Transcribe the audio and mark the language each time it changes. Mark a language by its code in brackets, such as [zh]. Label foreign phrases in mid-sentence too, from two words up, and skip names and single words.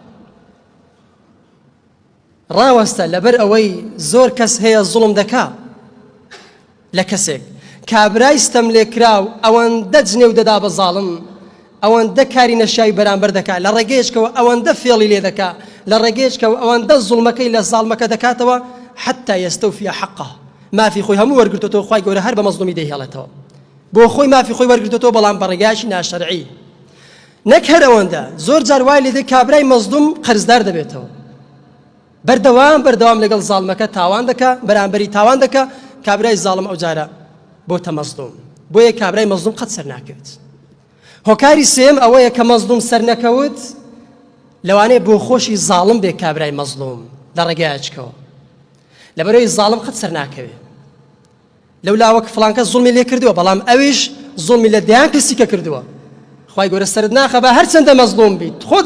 [ckb] ڕاوەستە لەبەر ئەوەی زۆر کەس هەیە زوڵم دەکا لە کەسێک کابرای ستەم لێ کراو ئەوەندە جنێو دەدا بە زاڵم ئەوەندە کاری نەشایی بەرامبەر دەکا لە ڕێگەیەشکەوە ئەوەندە فێڵی لێ دەکا لە ڕێگەیەشکەوە ئەوەندە زوڵمەکەی لە زاڵمەکە دەکاتەوە [ar] حتى يستوفي حقه [ckb] مافی خۆی هەموو وەرگرتوتەوە خوای گەورە هەر بە مەزلومی دەیهێڵێتەوە بۆ خۆی مافی خۆی وەرگرتوتەوە بەڵام بە ڕێگایەکی ناشەرعی نەک هەر ئەوەندە زۆر جار وای لێ دێ کابرای مەزلوم قەرزدار دەبێتەوە بەردەوام لەگەڵ زاڵمەکە تاوان دەکا بەرامبەری تاوان دەکا کابرای زاڵم ئەو جارە بۆتە مەزلوم بۆیە کابرای مەزلوم قەت سەر ناکەوێت هۆکاری سێم ئەوەیە کە مەزلوم سەر نەکەوت لەوانەیە بۆ خۆشی زاڵم بێ کابرای مەزلوم لە ڕێگایەکەوە لەبەرەوەی زاڵم قەت سەر ناکەوێت لەولا وەک فڵانکە زوڵمی لێ کردووە بەڵام ئەویش زوڵمی لە دەیان کەسی کە کردووە خوای گەورە سەرت ناخە بە هەرچەندە مەزلوم بیت